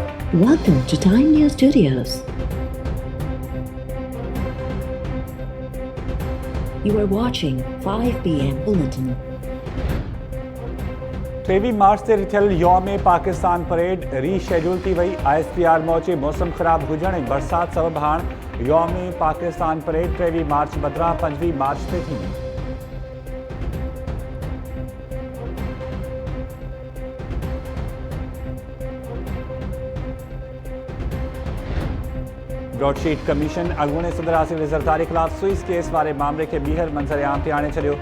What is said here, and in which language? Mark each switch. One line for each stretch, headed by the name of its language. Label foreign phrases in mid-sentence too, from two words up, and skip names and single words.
English: Welcome to Time News Studios. You are watching 5 p.m. Bulletin.
Sindhi: 23 मार्च ते थियल यौम पाकिस्तान परेड रीशेड्यूल थी वई। ISPR मौचे मौसम ख़राब हुजण ऐं बरसात सबब हाणे यौम पाकिस्तान परेड 23 मार्च बदिरां 25 मार्च ते थींदी। ब्रॉडशीट कमीशन अॻूणे सदर आसिफ ज़रदारी ख़िलाफ़ स्विस केस वारे मामले के ॿीहर मंज़र आम ते आणे छॾियो।